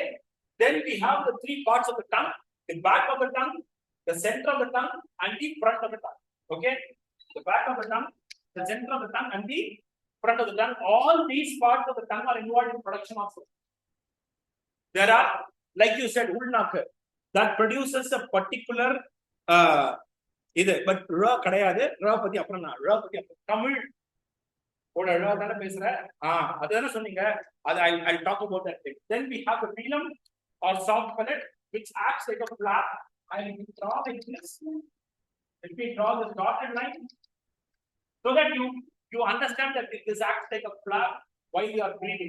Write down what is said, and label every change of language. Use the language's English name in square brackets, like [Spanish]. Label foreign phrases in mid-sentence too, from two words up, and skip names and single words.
[English] Then we have the three parts of the tongue: the back of the tongue, the center of the tongue, and the front of the tongue. Okay, the back of the tongue, the center of the tongue, and the front of the tongue. All these parts of the tongue are involved in production of sound. There are, like you said, ulnaku, that produces a particular but [Tamil] ர கிடையாது, ர பத்தி அப்புறம் நா ர பத்தி தமிழ் ஓட ர தான பேசுற அதான சொன்னீங்க [English] I'll talk about that thing. Then we have the phylum or soft palate, which acts like a flap. I will draw like this. Let me draw this dotted line so that you understand that this acts like a flap while you are breathing.